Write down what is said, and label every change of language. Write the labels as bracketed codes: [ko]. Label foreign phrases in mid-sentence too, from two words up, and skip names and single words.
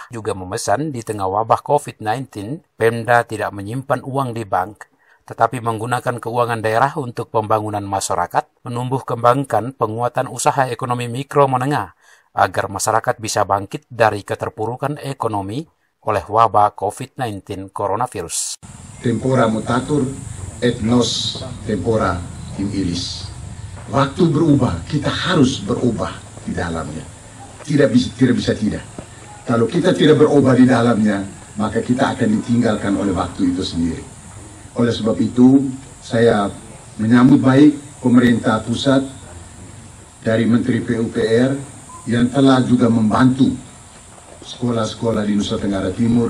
[id] Juga memesan di tengah wabah COVID-19, Pemda tidak menyimpan uang di bank, tetapi menggunakan keuangan daerah untuk pembangunan masyarakat, menumbuh kembangkan penguatan usaha ekonomi mikro menengah, agar masyarakat bisa bangkit dari keterpurukan ekonomi oleh wabah COVID-19 coronavirus. [la] Tempora mutatur et nos tempora in illis. [id] Waktu berubah, kita harus berubah di dalamnya. tidak bisa tidak. Kalau kita tidak berubah di dalamnya, maka kita akan ditinggalkan oleh waktu itu sendiri. Oleh sebab itu, saya menyambut baik pemerintah pusat dari Menteri PUPR yang telah juga membantu sekolah-sekolah di Nusa Tenggara Timur.